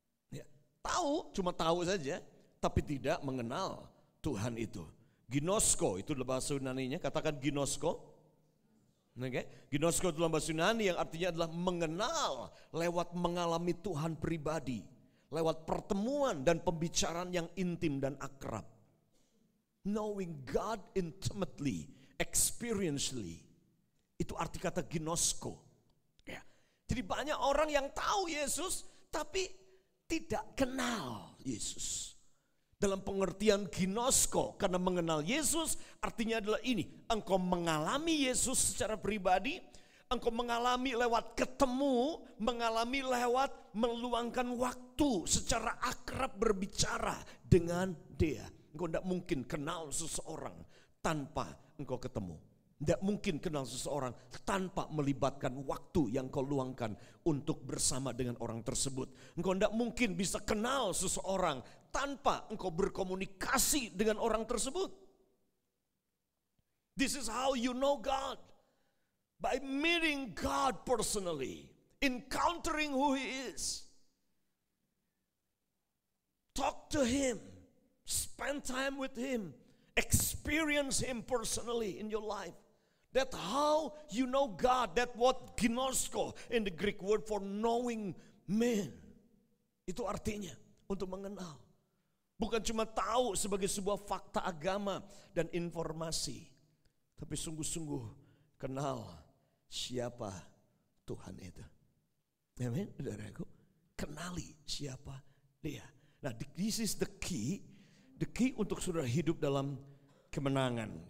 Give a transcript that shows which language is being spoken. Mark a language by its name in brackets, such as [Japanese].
[Indonesian] Ya, tahu, cuma tahu saja tapi tidak mengenal Tuhan itu. Ginosko itu dalam bahasa Yunaninya, katakan ginosko. Okay. Ginosko dalam bahasa Yunani yang artinya adalah mengenal lewat mengalami Tuhan pribadi. Lewat pertemuan dan pembicaraan yang intim dan akrab. [English] Knowing God intimately, experientially. [Indonesian] Itu arti kata ginosko. Ya. Jadi banyak orang yang tahu Yesus tapi tidak kenal Yesus. Dalam pengertian ginosko, karena mengenal Yesus artinya adalah ini. Engkau mengalami Yesus secara pribadi, engkau mengalami lewat ketemu, mengalami lewat meluangkan waktu secara akrab berbicara dengan dia. Engkau tidak mungkin kenal seseorang tanpa engkau ketemu. Tidak mungkin kenal seseorang tanpa melibatkan waktu yang kau luangkan untuk bersama dengan orang tersebut. Engkau tidak mungkin bisa kenal seseorang tanpa engkau berkomunikasi dengan orang tersebut. [English] This is how you know God. By meeting God personally. Encountering who He is. Talk to Him. Spend time with Him. Experience Him personally in your life. That's how you know God. That's what ginosko in the Greek word for knowing men. [Indonesian] Itu artinya untuk mengenal. Bukan cuma tahu sebagai sebuah fakta agama dan informasi. Tapi sungguh-sungguh kenal siapa Tuhan itu. Amin, saudaraku. Kenali siapa Dia. Nah, [English] this is the key [Indonesian] untuk saudara hidup dalam kemenangan.